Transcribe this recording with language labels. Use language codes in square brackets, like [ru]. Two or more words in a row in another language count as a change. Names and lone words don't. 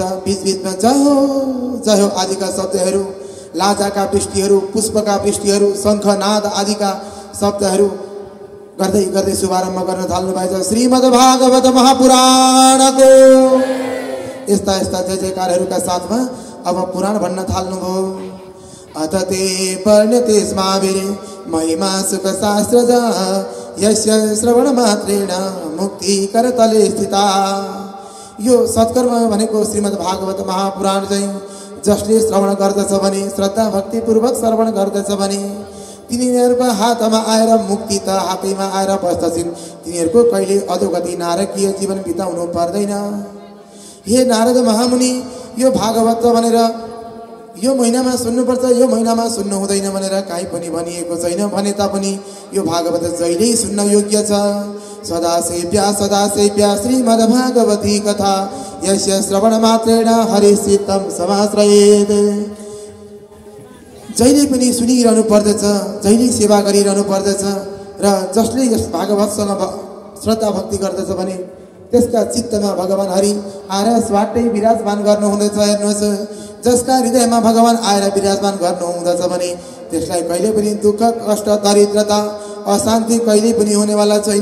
[ne] बीचबीचमा जय हो आदिका शब्दहरू, लाजाका वृष्टिहरू, पुष्पका वृष्टिहरू, शङ्खनाद आदिका शब्दहरू गर्दै गर्दै शुभारम्भ गर्न थाल्नु भएछ। श्रीमद् भागवत महापुराणको यस्ता यस्ता जय जयकारहरूका साथमा अब पुराण भन्न थाल्नुभयो। [sa] अथ ते वर्ण्यते स्माभिरे महिमा सुख शास्त्रज यस्य श्रवण मात्रेण मुक्ति करतले स्थिता। [ne] यो सत्कर्म भनेको श्रीमद् भागवत महापुराण चाहिँ जसले श्रवण गर्दछ भने, श्रद्धा भक्तिपूर्वक श्रवण गर्दछ भने तिनीहरूको हातमा आएर मुक्ति त हातैमा आएर बस्दछन्। तिनीहरूको कहिले अधोगति नारकीय जीवन बिताउनु पर्दैन। हे नारद महामुनि, यो भागवत भनेर यो महिनामा सुन्नुपर्छ, यो महिनामा सुन्नु हुँदैन भनेर काहीँ पनि भनिएको छैन। भने तापनि यो भागवत जहिल्यै सुन्न योग्य छ। [sa] सदा सेव्या श्रीमद्भागवती कथा यस्य श्रवण मात्रेण हरिचित्तं समाश्रयेत्। [ne] जहिले पनि सुनिरहनु पर्दछ, जहिले सेवा गरिरहनु पर्दछ। र जसले यस भागवतसँग श्रद्धा भक्ति गर्दछ भने त्यसका चित्तमा भगवान हरि आएर स्वाटै विराजमान गर्नुहुँदछ। हेर्नुहोस्, जसका हृदयमा भगवान आएर विराजमान गर्नुहुँदछ भने त्यसलाई कहिले पनि दुःख कष्ट दरिद्रता अशान्ति कहिले पनि हुनेवाला छैन।